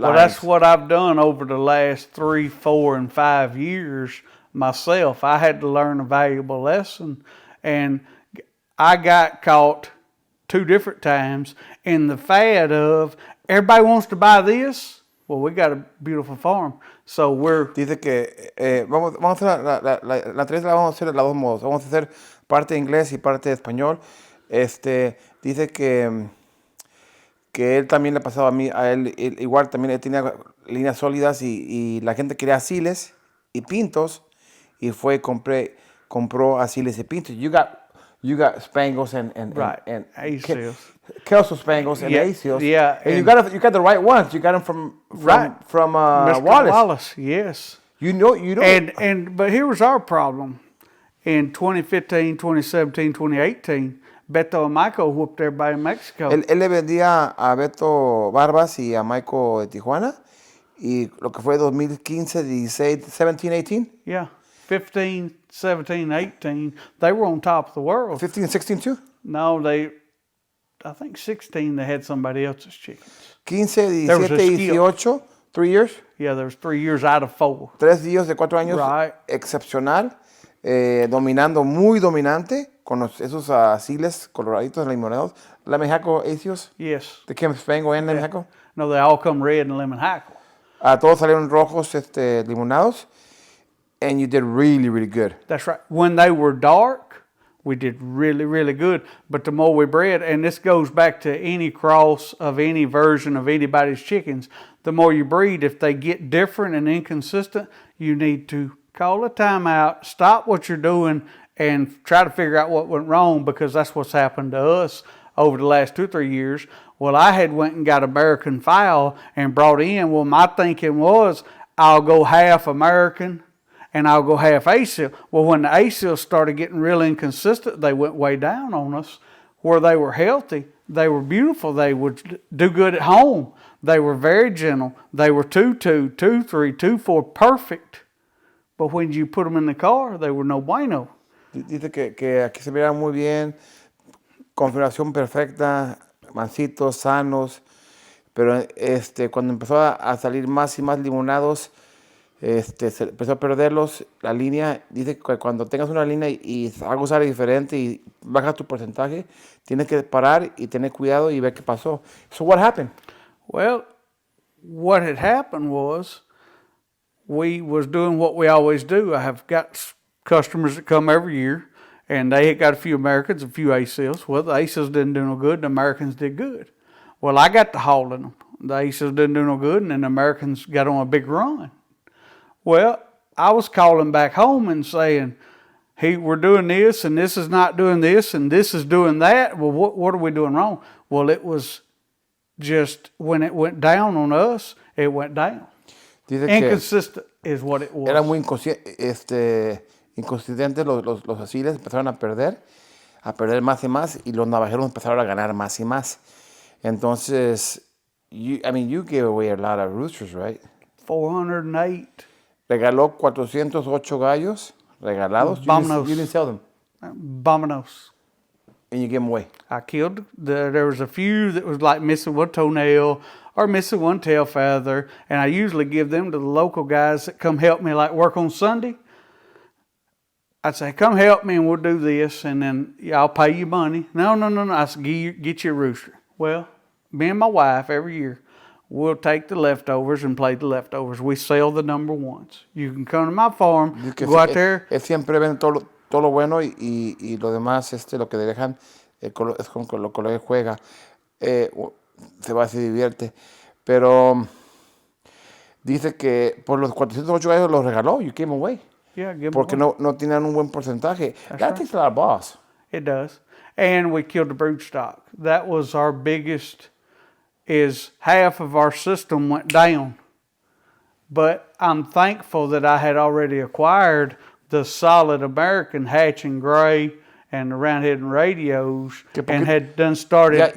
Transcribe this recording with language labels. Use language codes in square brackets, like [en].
[en] Well, that's what I've done over the last 3, 4, and 5 years myself. I had to learn a valuable lesson, and I got caught 2 different times in the fad of everybody wants to buy this. Well, we got a beautiful farm, so [es] Dice que vamos a hacer la entrevista la vamos a hacer de los dos modos. Vamos a hacer parte de inglés y parte de español. Dice que él también le ha pasado a él igual también él tenía líneas sólidas y la gente quería asiles y pintos y fue compró asiles y pintos. [en] You got Spangles and Asios. Kelso Spangles and Asios. Yeah. And you got the right ones. You got them from Mr. Wallace. Wallace, yes. You don't. But here was our problem. in 2015, 2017, 2018, Beto and Michael whooped everybody in Mexico. [es] Él le vendía a Beto Barbas y a Michael de Tijuana. Y lo que fue 2015, 16, 17, 18. [en] Yeah. 15, 17, 18, they were on top of the world. 15 and 16 too? No, I think 16, they had somebody else's chickens. 15, There was 17, a skill. 18, 3 years. Yeah, there was 3 years out of 4. [es] 3 días de 4 años. [en] Right. [es] Excepcional. Dominando, muy dominante. Con esos asiles coloraditos limonados. [en] Lemon hackle asios. Yes. They came Spango and lemon hackle. No, they all come red and lemon hackle. Todos salieron rojos limonados. And you did really, really good. That's right. When they were dark, we did really, really good. But the more we bred, and this goes back to any cross of any version of anybody's chickens, the more you breed, if they get different and inconsistent, you need to call a timeout, stop what you're doing, and try to figure out what went wrong, because that's what's happened to us over the last 2 or 3 years. Well, I had went and got American fowl and brought in. Well, my thinking was, I'll go half American and I'll go half ASIL. Well, when the ASIL started getting real inconsistent, they went way down on us. Where they were healthy, they were beautiful, they would do good at home. They were very gentle. They were 2-2, 2-3, 2-4, perfect. But when you put them in the car, they were [es] no bueno. Dice que aquí se miran muy bien, configuración perfecta, mansitos, sanos, pero cuando empezó a salir más y más limonados, se empezó a perderlos, la línea. Dice que cuando tengas una línea y algo sale diferente y baja tu porcentaje, tienes que parar y tener cuidado y ver qué pasó. [en] So what happened? Well, what had happened was we was doing what we always do. I have got customers that come every year, and they had got a few Americans, a few ASILs. Well, the ASILs didn't do no good, the Americans did good. Well, I got to hauling them. The ASILs didn't do no good, and then the Americans got on a big run. Well, I was calling back home and saying, hey, we're doing this, and this is not doing this, and this is doing that. Well, what are we doing wrong? Well, it was just when it went down on us, it went down. Inconsistent is what it was. [es] Era muy inconsistentes los asiles, empezaron a perder más y más, y los navajeros empezaron a ganar más y más. [en] Entonces, you gave away a lot of roosters, right? 408. [es] Regaló 408 gallos regalados. Vámonos. [en] You didn't sell them. [es] Vámonos. [en] And you gave them away. I killed. There was a few that was like missing one toenail or missing one tail feather, and I usually give them to the local guys that come help me, like work on Sunday. I'd say, come help me and we'll do this, and then I'll pay you money. No. I said, get you a rooster. Well, me and my wife every year, we'll take the leftovers and play the leftovers. We sell the number ones. You can come to my farm, go out there. [es] Él siempre ven todo lo bueno y lo demás, lo que le dejan, es con lo que él juega. Se va, se divierte. Pero dice que por los 408 gallos los regaló. [en] You gave them away. Yeah, give them [es] porque [en] away. [es] no tenían un buen porcentaje. [en] That's That right. takes a lot of balls. It does. And we killed the brood stock. That was our biggest, is half of our system went down. But I'm thankful that I had already acquired the solid American hatch and gray and the round-head and radios, and had done started.